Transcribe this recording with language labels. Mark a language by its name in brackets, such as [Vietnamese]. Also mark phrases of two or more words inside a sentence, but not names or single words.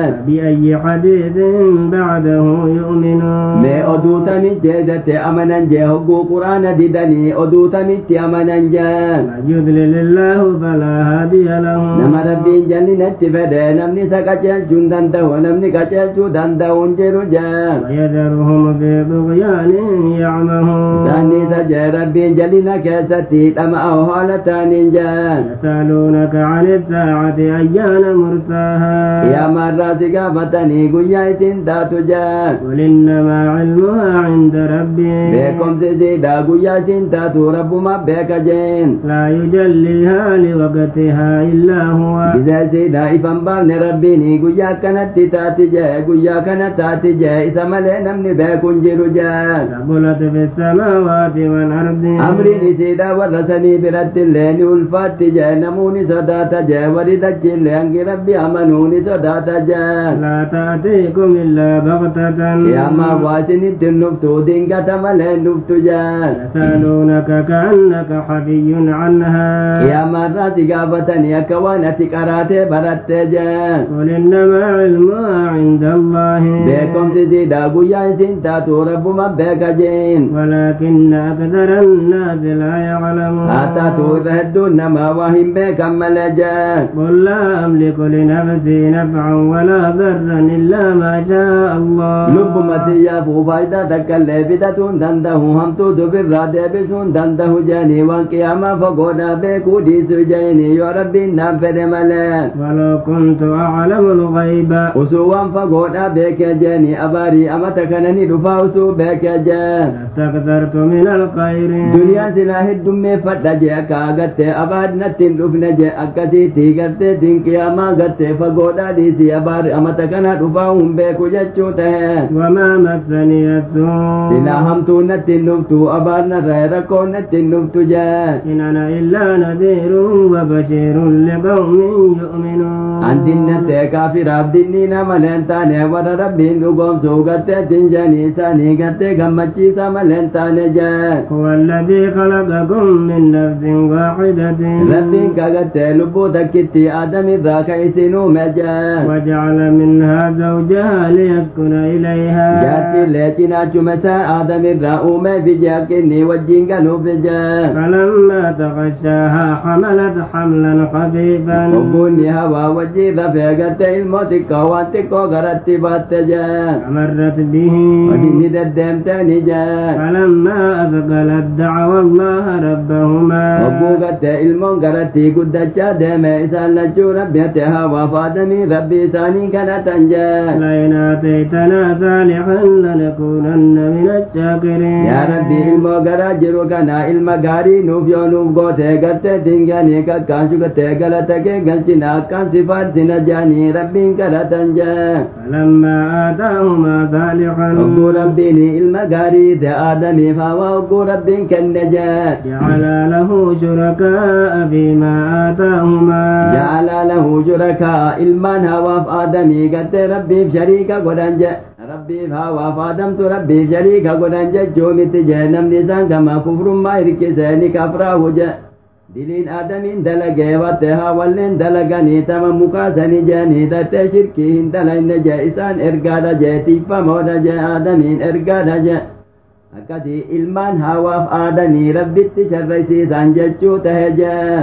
[Arabic] بأي حديث بعده يؤمنون [Oromo] mee oduu tamitti jeedate amanan jee hogguu quraana didanii oduu tamitti amanan jee [Arabic] من يضلل الله فلا هادي له [Oromo] nama rabbiin jallinatti fedhe namni isa qaceelchuu hin danda'u namni qaceelchuu danda'u hin jiru jee [Arabic] ويذرهم في طغيانهم يعمهون [Oromo] isaanni isa jee rabbiin jallina keessatti dhama'a haala taaniin jee [Arabic] يسألونك عن الساعة أيان مرساها [Oromo] qiyaamarraa si gaafatanii guyyaa isin taatu jee [Arabic] قل إنما علمها عند ربي [Oromo] beekomsi isiidha guyyaa isin taatu rabbuma beeka jeen [Arabic] لا يجليها لوقتها إلا هو [Oromo] isa isiidha ifan baafne rabbiin guyyaa akkanatti taati jee guyyaa kana taati jee isa malee namni beeku hin jiru jee [Arabic] ثقلت في السماوات والأرض [Oromo] amriin isiidha warra samii biratti illee ni ulfaatti jee namuuni sodaata jee warri dachi illee hangi rabbi amanuuni sodaata jee [Arabic] لا تأتيكم إلا بغتة [Oromo] qiyaamaa waa isinitti hin dhuftu dhuftu dingata malee dhuftu jaan [Arabic] يسألونك كأنك حفي عنها [Oromo] qiyaamarraa si gaafatanii akka waan ati qaraatee barattee jaan [Arabic] قل إنما علمها عند الله [Oromo] beekumsi siidhaa guyyaa isin taatu rabbuma beeka jeen [Arabic] ولكن أكثر الناس لا يعلمون [Oromo] haa taatu irra hedduun namaa waa hin beekan malee jaan [Arabic] قل لا أملك لنفسي نفعا ولا ضرا إلا ما شاء الله [Oromo] lubbuma siyyaafuu faayidaa takkaillee fidatuun dandahu hamtuu dubirraa deebisuun dandahu jeeni waan qiyaamaa fagoodhaa beekuu dhiisu jeeni yoo rabbiin naan fedhe malee [Arabic] ولو كنت أعلم الغيب [Oromo] usuu waan fagoodhaa beekee jeeni abaarii amata kanani dhufaa usuu beekee jeen [Arabic] لاستكثرت من الخير [Oromo] duniyaan silaa heddummeeffadha jee akka agattee abaar natti hin dhufne jee akkasiitii gartee tiin qiyaamaa gartee fagoodhaa dhiisii abaar amata kana dhufaa hin beeku jechuu tahe [Arabic] وما مسني السوء [Oromo] silaa hamtuu natti hin dhuftu abaar narraa rakkoo natti hin dhuftu jee [Arabic] إن أنا إلا نذير وبشير لقوم يؤمنون [Oromo] andinnatee kaafiraaf dinni nama leen taane warra rabbiin dhugoomsuu gartee tinjanii isaanii gartee gammachiisa maleen taane jee [Arabic] هو الذي خلقكم من نفس واحدة [Oromo] rabbiin kagartee lubbuu takkitti aadamirraa ka isin uume jee [Arabic] وجعل منها زوجها ليسكن إليها [Oromo] jaartillee cinaachuma isaa aadamirraa uume fije akkinni wajjiin galuuf jee [Arabic] فلما تغشاها حملت حملا خفيفا [Oromo] obbuunni hawaa wajjiin rafee gartee ilmoo xiqqoo waan xiqqoo garatti baatte jee [Arabic] فمرت به [Oromo] wadinni deddeemteeni jee [Arabic] فلما أثقلت دعوا الله ربهما [Oromo] obbuu gartee ilmoon garatti guddachaa deeme isaan lachuu rabbiate hawaaf aadamii rabbi isaanii kadhatan jee [Arabic] لئن آتيتنا صالحا لنكونن من الشاكرين [Oromo] yaa rabbi ilmoo garaa jiru kana ilma gaarii nuuf yoo nuuf goote gartee dinganii kakkaashu gartee galata kee galchina akkaan sifaarsina jaanii rabbiin kadhatan jee [Arabic] فلما آتاهما صالحا [Oromo] obbuu rabbiin ilma gaarii te aadamiif hawaa obbuu rabbiin kenne jee [Arabic] جعل له شركاء فيما آتاهما جعل له شركاء [Oromo] ilmaan hawaaf aadamii gartee rabbiif shariika godhan je rabbiif hawaaf aadamtu rabbiif shariika godhan jechuu miti jee namni isaan gama kufrummaa hirkisee ni kafraahu je diliin aadamiin dalagee watte hawalleen dalaganii tama mukaasanii jeanii tattee shirkii hin dalayne jee isaan ergaadha jee tiiffamoodha jee aadamiin ergaadha jee akkasii ilmaan hawaaf aadanii rabbitti sharraysiisan jechuu tahe jee